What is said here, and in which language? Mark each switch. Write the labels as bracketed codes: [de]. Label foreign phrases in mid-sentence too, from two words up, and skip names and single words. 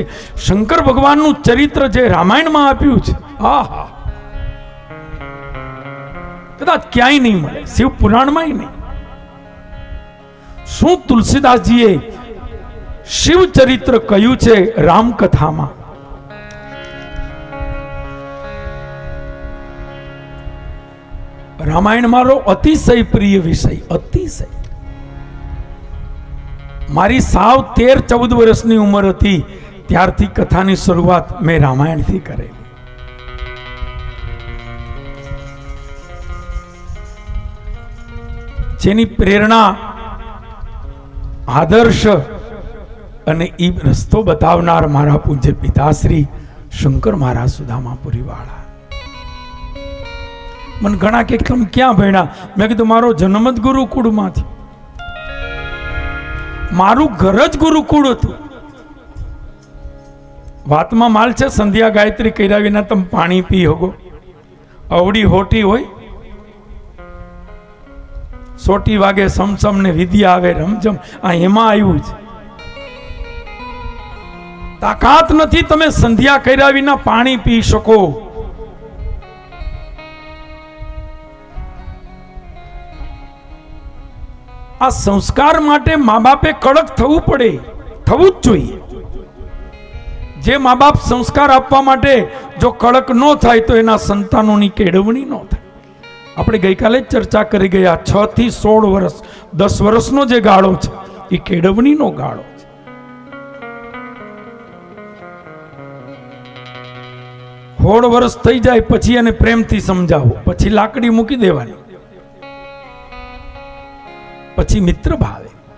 [gu] શંકર ભગવાનનું ચરિત્ર જે રામાયણમાં આપ્યું છે, આહા, કદાચ ક્યાંય નહીં મળે, શિવ પુરાણમાં નહીં। શું તુલસીદાસજીએ શિવ ચરિત્ર કહ્યું છે રામકથામાં? રામાયણ મારો અતિશય પ્રિય વિષય, અતિશય। મારી સાવ 13-14 વર્ષની ઉમર થી ત્યારથી કથાની શરૂઆત મેં રામાયણ થી કરેલી। જેની પ્રેરણા, આદર્શ અને ઈ રસ્તો બતાવનાર મારા પૂજ્ય પિતાશ્રી શંકર મહારાજ સુદામાપુરી વાળા। મન ઘણા કે [hi] तुम क्या [gu] ભણ્યા? મેં કીધું મારો જન્મ જ ગુરુકુળ માંથી, મારું ઘર જ ગુરુકુળ હતું। વાતમાં માલ છે, સંધ્યા ગાયત્રી કર્યા વિના તમ પાણી પી હગો। અવડી હોટી હોય, સોટી વાગે સમસમ ને વિદ્યા આવે રમઝમ, આ એમાં આવ્યું છે। તાકાત નથી તમે સંધ્યા કર્યા વિના પાણી પી શકો। આ સંસ્કાર માટે માઁ બાપે કડક થવું પડે, થવું જ જોઈએ। જે મા બાપ સંસ્કાર આપવા માટે જો કડક ન થાય તો એના સંતાનોની કેળવણી ન થાય. આપણે ગઈકાલે જ ચર્ચા કરી ગયા, 6 થી 16 વર્ષ 10 વર્ષનો જે ગાળો છે એ કેળવણીનો ગાળો છે. સોળ વર્ષ થઈ જાય પછી એને પ્રેમથી સમજાવો, પછી લાકડી મૂકી દેવાની, પછી મિત્ર ભાવે.